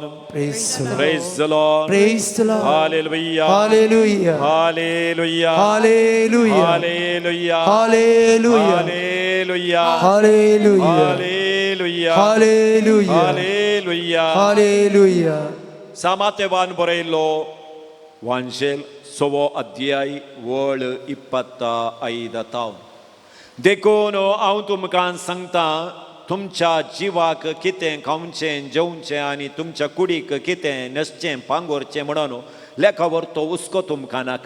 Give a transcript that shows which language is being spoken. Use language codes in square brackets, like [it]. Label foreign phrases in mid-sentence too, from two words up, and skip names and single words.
[en] Praise the Lord. Praise the Lord. Praise the Lord. Hallelujah. Hallelujah. Hallelujah. Hallelujah. Hallelujah. Hallelujah. Hallelujah. Hallelujah. Hallelujah. Hallelujah. Hallelujah. Hallelujah. [kok] Samatevan borello Vangel सवो अध्याय वळ 25 देखून हांव तुमकां सांगता, तुमच्या जिवाक कितें खावचें जेवचें आनी तुमच्या कुडीक कितें न्हेसचें पांगोरचें म्हणून लेखा व्हरतो हुस्को तुमकां नाका.